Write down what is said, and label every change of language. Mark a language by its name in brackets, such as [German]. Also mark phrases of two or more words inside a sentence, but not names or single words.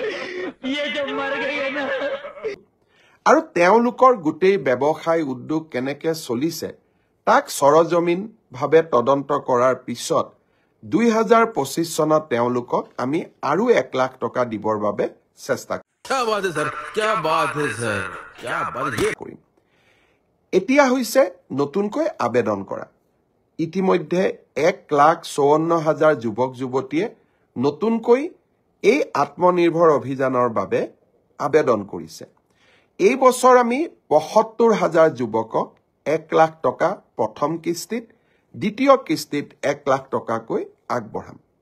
[Assamese] আৰু তেওঁলোকৰ গোটেই ব্যৱসায় উদ্যোগ কেনেকে চলিছে তাক সৰজমিন ভাৱে তদন্ত কৰাৰ পিছত 2025 চনত তেওঁলোকক আমি আৰু 1 লাখ টকা দিবৰ বাবে চেষ্টা [Hindi] क्या बात है सर क्या बात है सर क्या बात ये [Assamese] কৰিম এতিয়া হৈছে নতুনকৈ আবেদন কৰা ইতিমধ্যে 1,54,000 যুৱক যুৱতীয়ে নতুনকৈ এই আত্মনিৰ্ভৰ অভিযানৰ বাবে আবেদন কৰিছে এই বছৰ আমি ৭৫,000 যুৱকক 1 লাখ টকা প্ৰথম কিস্তিত দ্বিতীয় কিস্তিত 1 লাখ টকাকৈ আগবঢ়াম